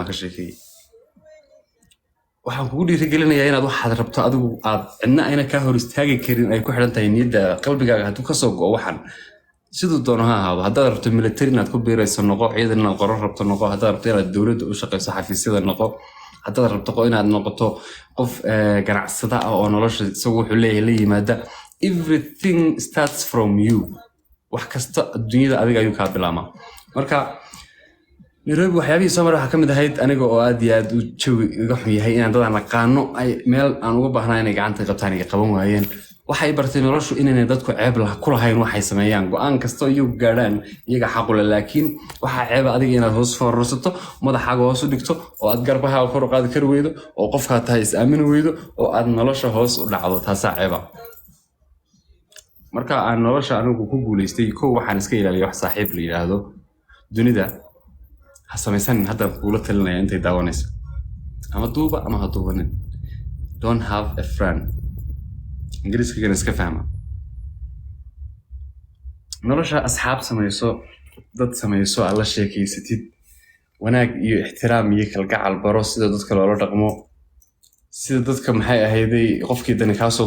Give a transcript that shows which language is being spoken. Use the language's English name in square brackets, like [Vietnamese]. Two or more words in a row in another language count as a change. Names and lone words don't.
[Somali] ka sheekay waxaan kugu dhiirigelinayaa inaad waxaad rabto adigu aad cidna ayna ka hor istaagi karin ay ku xiran tahay niyadda qalbigaaga hadduu ka soo go'o waxan sidoo doono ha ahaado haddaad rabto military inaad ku biirayso noqo ciidan inaad qoran rabto noqo haddaad rabto inaad dowladda u shaqayso xafiisyada noqo haddaad rabto inaad noqoto qof ganacsada ah oo nolosha isagu wuxuu leeyahay la yimaada [English] everything starts from you [Somali] wax kasta adduunyada adiga ayuu ka bilaabmaa marka Nairobi waxyaabihii soo maray waxa kamid ahayd aniga oo aad iyo aad u jawi iga xun yahay inaan dad aan aqaano ay meel aan uga baahnaa inay gacanta qabtaan iyo qaban waayeen waxay bartay noloshu inay dadku ceeb ku lahayn waxay sameeyaan go'aan kasto iyo gaadhaan iyaga xaq u leh laakiin waxa ceeb adiga inaad hoos foorarsato madaxaaga hoos u dhigto oo aad garbaha kor u qaadi kar weydo oo qofka tahay is aamin weydo oo aad nolosha hoos u dhacdo taas ceeba marka aan nolosha anigu ku guuleystay waxaan iska ilaaliyay wax saaxiib la yiraahdo dunida ha samaysan hadda kula talinaya intay daawanayso ama duuba ama ha duubanin [English] don't have a friend [Somali] ingiriiska iska fahma nolosha asxaab samayso dad samayso alla sheekeysatid wanaag iyo ixtiraam iyo kalgacal baro sida dadka loola dhaqmo sida dadka maxay ahayday qofkii dani kaa soo